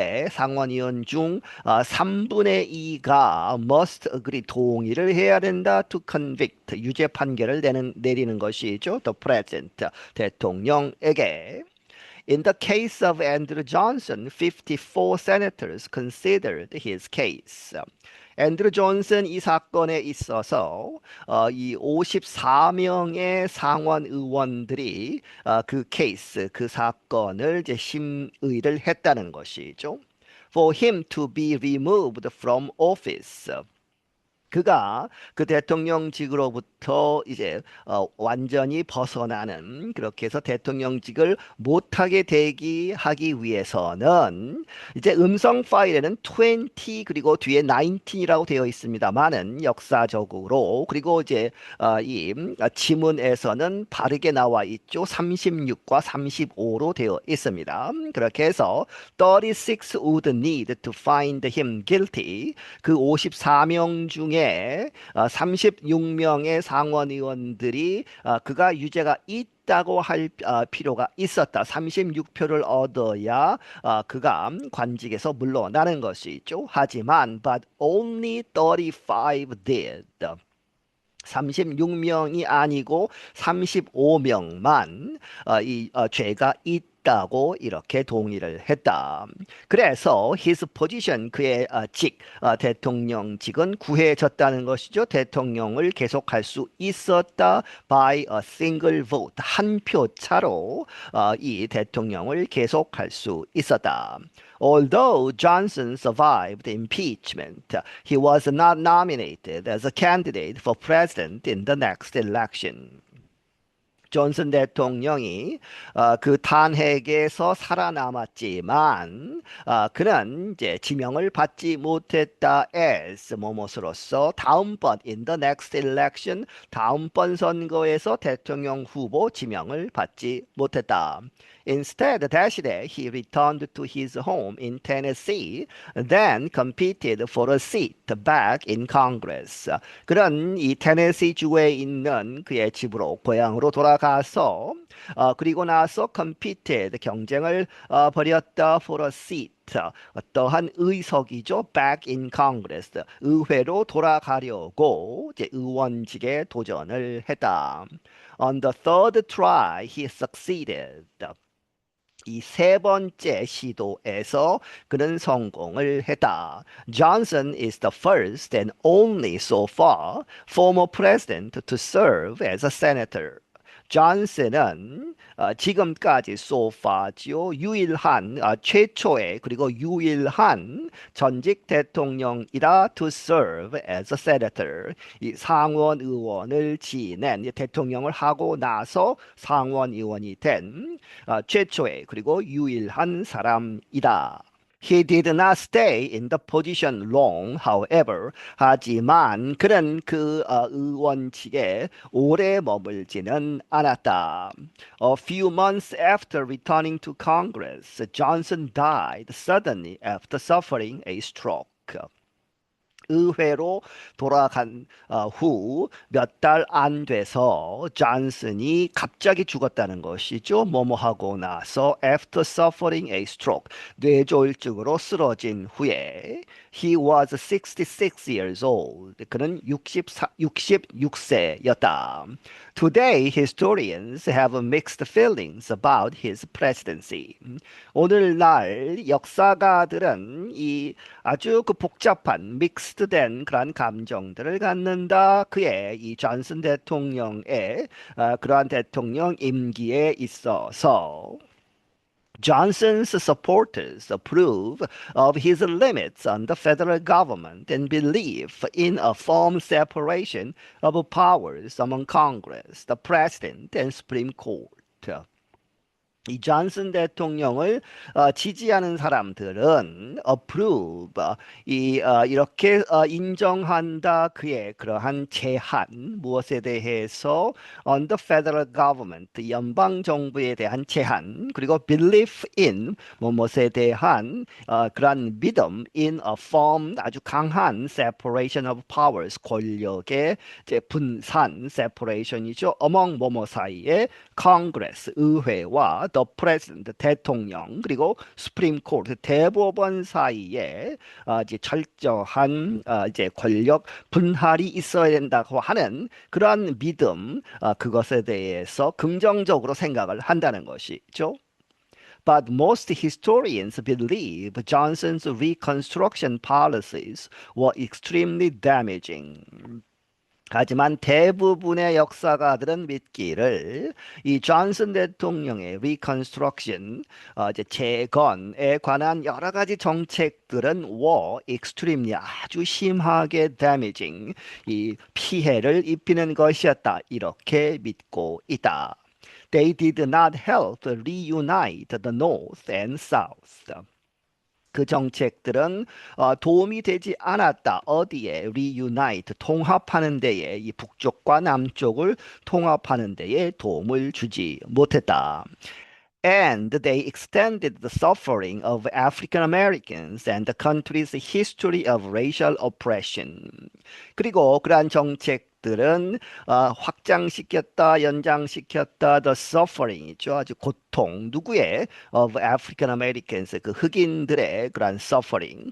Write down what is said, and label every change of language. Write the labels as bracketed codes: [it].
[ko] 상원의원 중 3분의 2가 [en] must agree [ko] 동의를 해야 된다 [en] to convict [ko] 유죄 판결을 내리는 것이죠. [en] The president [ko] 대통령에게. [en] In the case of Andrew Johnson, 54 senators considered his case. [ko] 앤드루 존슨 이 사건에 있어서 이 54명의 상원 의원들이 그 케이스, 그 사건을 이제 심의를 했다는 것이죠. [en] For him to be removed from office. [ko] 그가 그 대통령직으로부터 이제 완전히 벗어나는 그렇게 해서 대통령직을 못하게 대기하기 위해서는 이제 음성 파일에는 20 그리고 뒤에 19이라고 되어 있습니다만은 역사적으로 그리고 이제 이 지문에서는 바르게 나와 있죠. 36과 35로 되어 있습니다. 그렇게 해서 [en] 36 would need to find him guilty. [ko] 그 54명 중에 36명의 상원 의원들이 그가 유죄가 있다고 할 필요가 있었다. 36표를 얻어야 그가 관직에서 물러나는 것이죠. 하지만 [en] but only 35 did. [ko] 36명이 아니고 35명만 이 죄가 있다고 이렇게 동의를 했다. 그래서 [en] his position [ko] 그의 대통령직은 구해졌다는 것이죠. 대통령을 계속할 수 있었다. [en] by a single vote [ko] 한 표 차로 이 대통령을 계속할 수 있었다. [en] Although Johnson survived impeachment, he was not nominated as a candidate for president in the next election. [ko] 존슨 대통령이 그 탄핵에서 살아남았지만 그는 이제 지명을 받지 못했다 as 뭐뭐으로서 다음번 [en] in the next election [ko] 다음번 선거에서 대통령 후보 지명을 받지 못했다. [en] Instead, [ko] 대신에 [en] he returned to his home in Tennessee, then competed for a seat back in Congress. [ko] 그런 이 테네시 주에 있는 그의 집으로 고향으로 돌아가서 그리고 나서 competed 경쟁을 벌였다 [en] for a seat. [ko] 어떠한 의석이죠. [en] back in Congress. [ko] 의회로 돌아가려고 이제 의원직에 도전을 했다. [en] On the third try, he succeeded. [ko] 이 세 번째 시도에서 그는 성공을 했다. [en] Johnson is the first and only so far former president to serve as a senator. [ko] 존슨은 지금까지 [en] so far [ko] 지요. 유일한 최초의 그리고 유일한 전직 대통령이라 [en] to serve as a senator. [ko] 이 상원 의원을 지낸 대통령을 하고 나서 상원 의원이 된 최초의 그리고 유일한 사람이다. [en] He did not stay in the position long, however. [ko] 하지만 그는 그 의원직에 오래 머물지는 않았다. [en] A few months after returning to Congress, Johnson died suddenly after suffering a stroke. [ko] 의회로 돌아간 후 몇 달 안 돼서 존슨이 갑자기 죽었다는 것이죠. 뭐뭐하고 나서 [en] after suffering a stroke [ko] 뇌졸중으로 쓰러진 후에 [en] he was 66 years old. [ko] 그는 66세였다. [en] Today historians have mixed feelings about his presidency. [ko] 오늘날 역사가들은 이 아주 그 복잡한 믹스된 그러한 감정들을 갖는다. 그의 이 존슨 대통령의 그러한 대통령 임기에 있어서 [en] Johnson's supporters approve of his limits on the federal government and belief in a firm separation of powers among Congress, the President, and Supreme Court. [ko] 이 존슨 대통령을 지지하는 사람들은 approve 이렇게 인정한다 그의 그러한 제한 무엇에 대해서 [en] on the federal government [ko] 연방 정부에 대한 제한 그리고 [en] belief in [ko] 무엇에 대한 그러한 믿음 [en] in a firm [ko] 아주 강한 [en] separation of powers [ko] 권력의 이제 분산 separation이죠 among 뭐뭐 사이에 Congress 의회와 [en] the President [ko] 대통령 그리고 [en] Supreme Court [ko] 대법원 사이에 이제 철저한 이제 권력 분할이 있어야 된다고 하는 그러한 믿음 그것에 대해서 긍정적으로 생각을 한다는 것이죠. [en] But most historians believe Johnson's Reconstruction policies were extremely damaging. [ko] 하지만 대부분의 역사가들은 믿기를 이 존슨 대통령의 Reconstruction, 이제 재건에 관한 여러 가지 정책들은 [en] were extremely [ko] 아주 심하게 damaging, 이 피해를 입히는 것이었다. 이렇게 믿고 있다. [en] They did not help reunite the North and South. [ko] 그 정책들은 도움이 되지 않았다. 어디에? reunite, 통합하는 데에 이 북쪽과 남쪽을 통합하는 데에 도움을 주지 못했다. [en] And they extended the suffering of African Americans and the country's history of racial oppression. [ko] 그리고 그러한 정책들은 확장시켰다, 연장시켰다, [en] the suffering [ko] 이죠. 아주 고통, 누구의? [en] of African Americans, [ko] 그 흑인들의 그러한 [en] suffering.